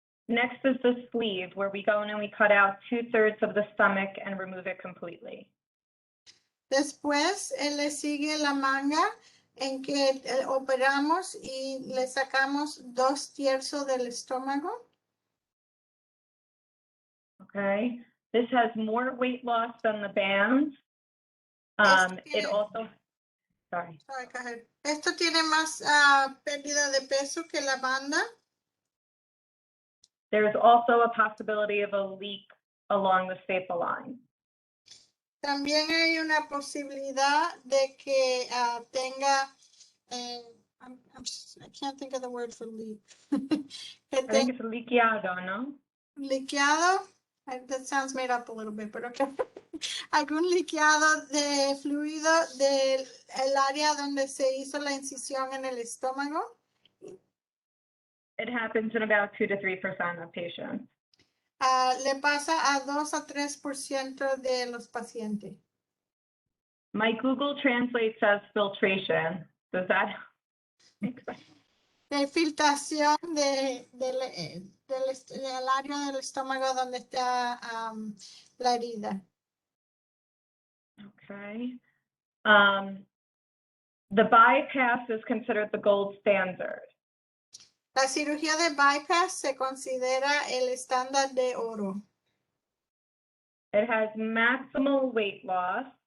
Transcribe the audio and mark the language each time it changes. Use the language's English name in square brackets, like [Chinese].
[English] Next is the sleeve, where we go in and we cut out 2/3 of the stomach and remove it completely. [Spanish] Después, le sigue la manga, en que operamos y le sacamos 2/3 del estómago. [English] Okay, this has more weight loss than the band. It also, sorry. [Spanish] Esto tiene más pérdida de peso que la banda. [English] There's also a possibility of a leak along the staple line. [Spanish] También hay una posibilidad de que tenga, [English] I can't think of the word for leak. I think it's liqueado, no? Liqueado, that sounds made up a little bit, but okay. [Spanish] Algún liqueado de fluido del área donde se hizo la incisión en el estómago. [English] It happens in about 2 to 3% of patients. [Spanish] Le pasa a 2 a 3% de los pacientes. [English] My Google Translate says filtration. Does that make sense? [Spanish] De filtración del área del estómago donde está la herida. [English] Okay. The bypass is considered the gold standard. [Spanish] La cirugía de bypass se considera el estándar de oro. [English] It has maximal weight loss.